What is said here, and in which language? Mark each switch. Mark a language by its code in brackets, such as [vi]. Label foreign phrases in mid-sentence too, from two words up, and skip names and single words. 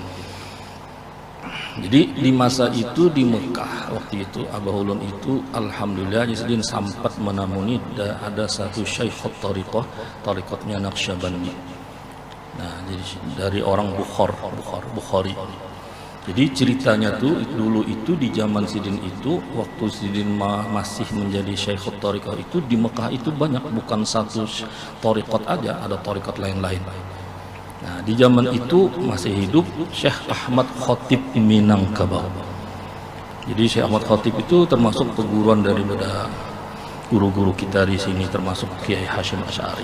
[id] Jadi di masa itu di Mekah waktu itu Abah ulun itu alhamdulillah Sidin sempat menamuni ada satu Syekhut Thariqah, Thariqatnya Naqsyabandi. Nah, jadi dari orang Bukhari. Jadi ceritanya tuh dulu itu di zaman Sidin itu waktu Sidin masih menjadi Syekhut Thariqah itu di Mekah itu banyak, bukan satu thariqat aja, ada thariqat lain-lain. Nah, di zaman itu masih hidup Syekh Ahmad Khatib Minangkabau. Jadi Syekh Ahmad Khatib itu termasuk perguruan daripada guru-guru kita di sini, termasuk Kiai Hashim Asy'ari.